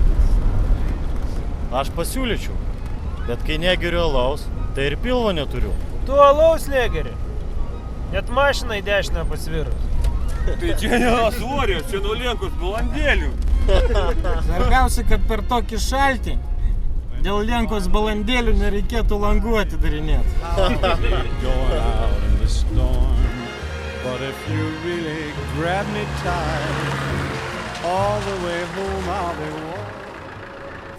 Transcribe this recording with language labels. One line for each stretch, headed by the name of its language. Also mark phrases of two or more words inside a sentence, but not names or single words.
Lithuanian: Aš pasiūlyčiau, bet kai negeriu alaus, tai ir pilvo neturiu. Tu alaus negeri. Net mašinai dešinę pasvirus. Tai čia ne svorio, čia nulenkus balandėlių. Svarbiausia, kad per tokį šaltį dėl lenkos balandėlių nereikėtų langų atidarinėti.
English: Going out in the storm. But if you really grab me tight, all the way home I'll be warm.